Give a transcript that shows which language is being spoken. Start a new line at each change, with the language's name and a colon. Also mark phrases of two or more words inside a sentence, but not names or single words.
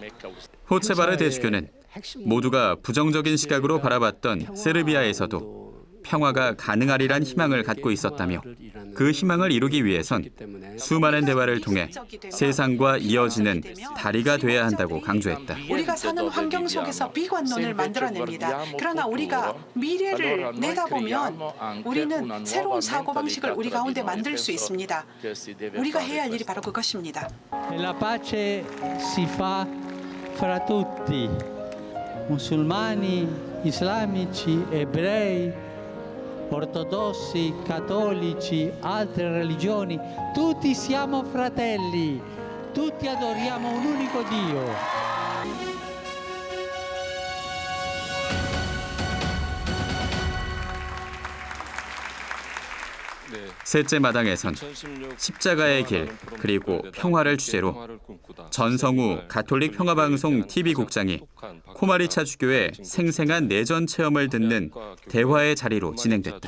Korean: 호체바르 대주교는 모두가 부정적인 시각으로 바라봤던 세르비아에서도 평화가 가능하리란 희망을 갖고 있었다며, 그 희망을 이루기 위해선 수많은 대화를 통해 세상과 이어지는 다리가 돼야 한다고 강조했다. 우리가 사는 환경 속에서 비관론을 만들어냅니다. 그러나 우리가 미래를 내다보면 우리는 새로운 사고방식을 우리 가운데 만들 수 있습니다. 우리가 해야 할 일이 바로 그것입니다.
Italian: La pace si fa fra tutti, musulmani, islamici, ebrei, ortodossi, cattolici, altre religioni, tutti siamo fratelli, tutti adoriamo un unico Dio.
Korean: 셋째 마당에선 십자가의 길, 그리고 평화를 주제로 전성우 가톨릭 평화방송 TV국장이 코마리차 주교의 생생한 내전 체험을 듣는 대화의 자리로 진행됐다.